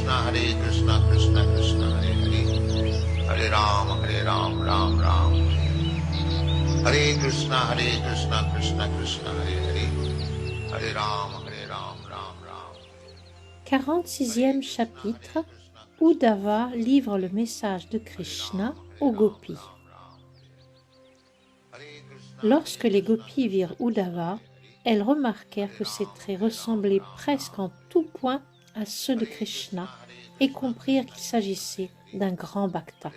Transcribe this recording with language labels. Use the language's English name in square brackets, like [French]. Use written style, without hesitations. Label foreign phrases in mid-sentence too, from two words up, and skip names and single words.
[Sanskrit] कृष्ण कृष्ण हरे हरे, हरे राम राम राम, हरे कृष्ण कृष्ण कृष्ण हरे हरे, हरे राम राम राम. [French] 46e chapitre, Uddhava livre le message de Krishna aux gopis. Lorsque les gopis virent Uddhava, elles remarquèrent que ses traits ressemblaient presque en tout point à ceux de Krishna et comprirent qu'il s'agissait d'un grand bhakta.